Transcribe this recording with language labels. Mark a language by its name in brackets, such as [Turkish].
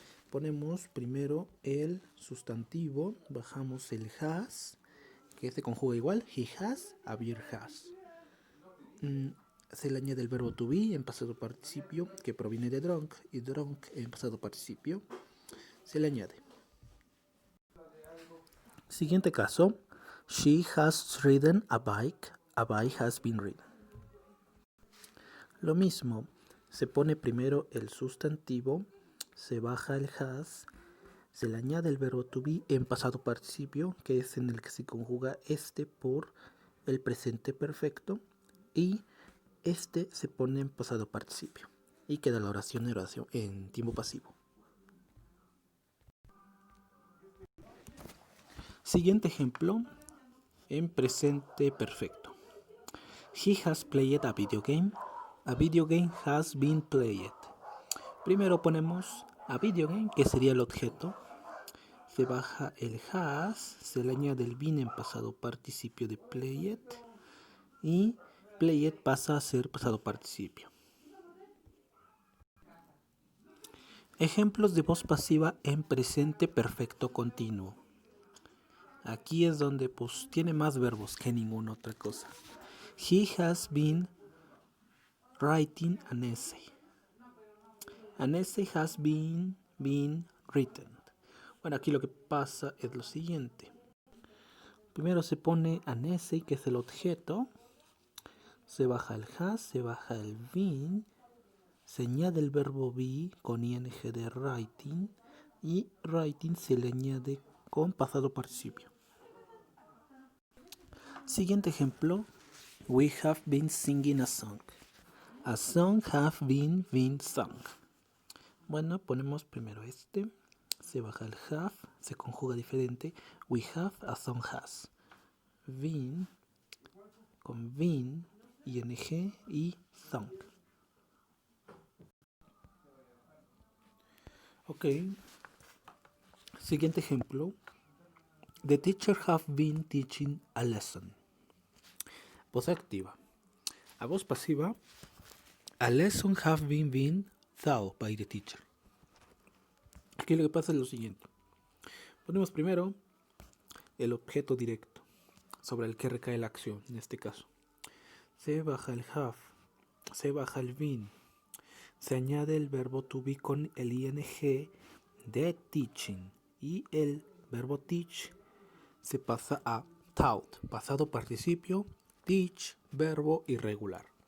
[Spanish] Ponemos primero el sustantivo, bajamos el has, que se conjuga igual. [English] He has, Abir has. [Spanish] Se le añade el verbo to be en pasado participio, que proviene de drunk, y drunk en pasado participio se le añade. Siguiente caso. [English] She has ridden a bike has been ridden. [Spanish] Lo mismo, se pone primero el sustantivo, se baja el has, se le añade el verbo to be en pasado participio, que es en el que se conjuga este por el presente perfecto, y este se pone en pasado participio y queda la oración en tiempo pasivo. Siguiente ejemplo en presente perfecto. [English] He has played a video game. A video game has been played. [Spanish] Primero ponemos a video game, que sería el objeto. Se baja el has, se le añade el been en pasado participio de played y played pasa a ser pasado participio. Ejemplos de voz pasiva en presente perfecto continuo. Aquí es donde pues tiene más verbos que ninguna otra cosa. [English] He has been writing an essay. An essay has been written. [Spanish] Bueno, aquí lo que pasa es lo siguiente. Primero se pone an essay, que es el objeto. Se baja el has, se baja el been. Se añade el verbo be con ing de writing. Y writing se le añade con pasado participio. Siguiente ejemplo. [English] We have been singing a song. A song have been sung. [Spanish] Bueno, ponemos primero este. Se baja el have, se conjuga diferente. [English] We have, a song has. [Spanish] Been, con been, ing y sung. Ok. Siguiente ejemplo. [English] The teacher have been teaching a lesson. [Spanish] Voz activa. A voz pasiva. [English] A lesson have been taught by the teacher. [Spanish] Aquí lo que pasa es lo siguiente. Ponemos primero el objeto directo sobre el que recae la acción, en este caso. Se baja el have, se baja el been, se añade el verbo to be con el ing de teaching y el verbo teach se pasa a taught, pasado participio, teach, verbo irregular.